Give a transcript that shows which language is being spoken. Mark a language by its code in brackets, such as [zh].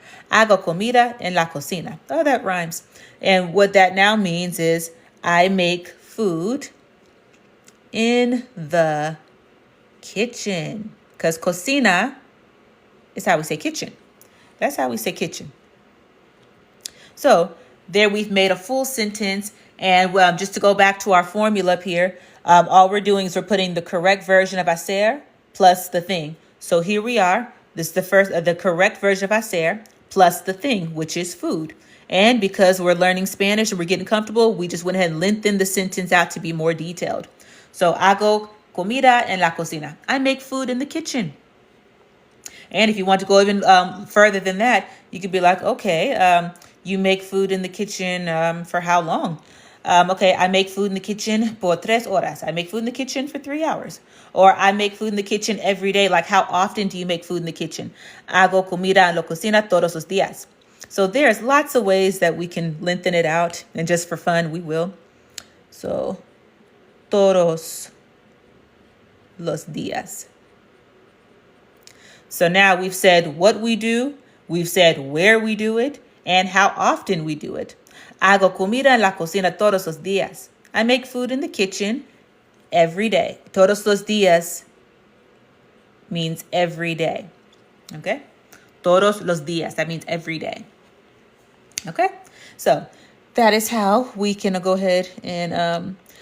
[es] Hago comida en la cocina. [en] Oh, that rhymes. And what that now means is I make food in the kitchen. Because cocina is how we say kitchen. That's how we say kitchen. So there we've made a full sentence. And just to go back to our formula up here, all we're doing is we're putting the correct version of hacer plus the thing. So here we are. This is the correct version of hacer plus the thing, which is food. And because we're learning Spanish and we're getting comfortable, we just went ahead and lengthened the sentence out to be more detailed. [es] So hago comida en la cocina. [en] I make food in the kitchen. And if you want to go even further than that, you could be like, okay, you make food in the kitchen for how long? Okay, I make food in the kitchen [es] por 3 horas. [en] I make food in the kitchen for 3 hours. Or I make food in the kitchen every day. Like, how often do you make food in the kitchen? [es] Hago comida en la cocina todos los días. [en] So there's lots of ways that we can lengthen it out. And just for fun, we will. [es] So, todos los días. [en] So now we've said what we do, we've said where we do it, and how often we do it. [es] Hago comida en la cocina todos los días. [en] I make food in the kitchen every day. [es] Todos los días [en] means every day. Okay? Todos los días. That means every day. Okay? So that is how we can go ahead and